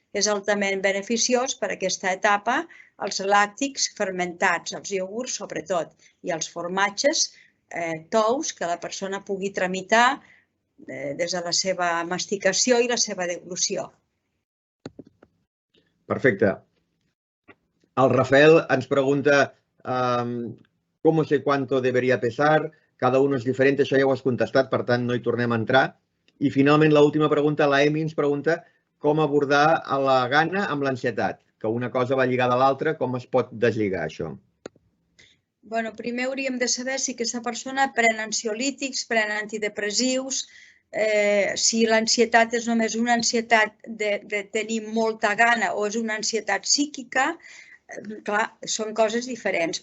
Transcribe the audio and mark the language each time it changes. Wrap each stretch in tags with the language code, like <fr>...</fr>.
<ca>És altament beneficiós per a aquesta etapa els làctics fermentats, els iogurts sobretot, i els formatges tous que la persona pugui tramitar des de la seva masticació i la seva deglució. Perfecte. El Rafael ens pregunta</ca> <es>¿cómo sé cuánto debería pesar? Cada uno es diferente,</es> <ca>això ja ho has contestat, per tant no hi tornem a entrar. I finalment l'última pregunta, la Emi ens pregunta com abordar la gana amb l'ansietat, que una cosa va lligada a l'altra, com es pot deslligar això? Bueno, primer hauríem de saber si aquesta persona pren ansiolítics, pren antidepressius, si l'ansietat és només una ansietat de tenir molta gana o és una ansietat psíquica, clar, són coses diferents.</ca>